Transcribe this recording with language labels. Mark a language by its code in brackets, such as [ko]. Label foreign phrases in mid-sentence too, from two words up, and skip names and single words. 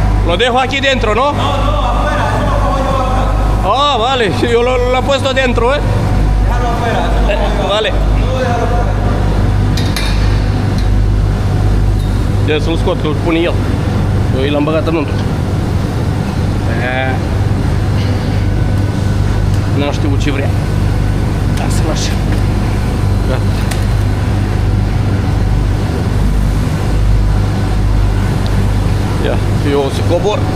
[es] Lo dejo aquí dentro, ¿no? No, afuera, eso lo cojo yo acá. Ah, vale, yo lo he puesto dentro, ¿eh? Déjalo afuera, eso lo cojo yo acá. Vale. No, déjalo afuera. [ro] De să-l scot, că îl pune el. Eu i l-am băgat înăuntru. N-am știut ce vrea. Lasă-l așa. Gata. Ia, eu o să cobor.